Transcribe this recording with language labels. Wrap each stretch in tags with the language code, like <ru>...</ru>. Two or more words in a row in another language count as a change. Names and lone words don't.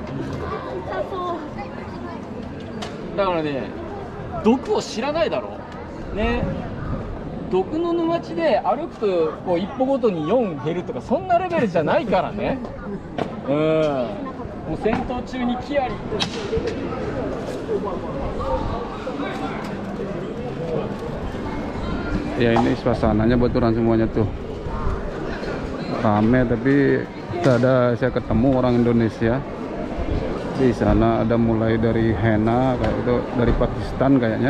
<ja>痛そう。だからね、毒を知らないだろね。毒の沼地で歩くとこう一歩ごとに4減るとかそんなレベルじゃないからね。もう戦闘中にキアリ。</ja> <id>Ya ini suasananya Baturan semuanya tuh rame, tapi saya ketemu orang Indonesia di sana. Ada mulai dari henna kayak itu dari Pakistan kayaknya.</id>